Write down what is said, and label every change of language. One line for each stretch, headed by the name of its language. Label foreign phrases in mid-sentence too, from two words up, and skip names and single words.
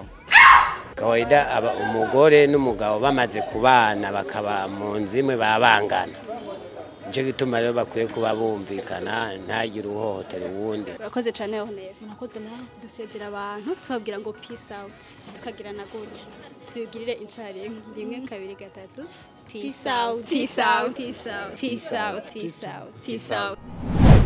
Rundi: Kawaida aba umugore n'umugabo bamaze kubana bakaba mu nzimwe babangana. Nje gituma rero bakwiye kuba bumvikana ntagire uhohotera uwundi. Urakoze cyane honera. Murakoze nawe. Dusezera abantu tubabwira ngo
English: peace out.
Rundi: Tukagirana gutya. Tuyugirire incari 1 2 3.
English: Peace out. Peace out. Peace out. Peace out. Peace out. Peace out.